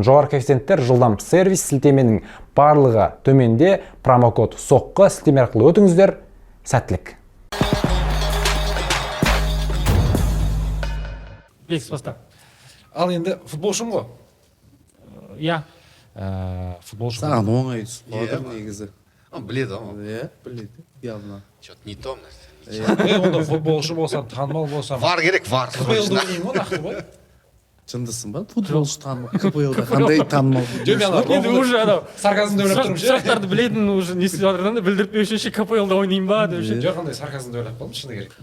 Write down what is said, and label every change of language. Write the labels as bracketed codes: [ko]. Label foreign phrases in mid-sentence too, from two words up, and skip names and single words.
[kk] Жоғары коэффициенттер, жылдам сервис, сілтеменің барлығы төменде, промокод соққы, сілтеме арқылы өтіңіздер. Сәттілік. Бекс баста. Ал енді футболшым ғой. Иә. Футболшым. Саған оңай түсіп қалды негізі. Біледі ғой. Иә, біледі. [ru] Явно. Что-то не то нәрсе. [kk] Онда футболшы болсам, танымал болсам. Вар керек, вар. КПЛ-да ойнаймын ғой, нақты ғой. Шындысың ба? Футболшы танымал. КПЛ-да қандай танымал? Енді уже анау сарказмды ойлап тұрмын ше. сұрақтарды білетін уже не істеп жатырдан да білдіртпеу үшін ше КПЛ-да ойнайын ба деп ше. Жоқ, қандай сарказмды ойлап қалдым, шыны керек.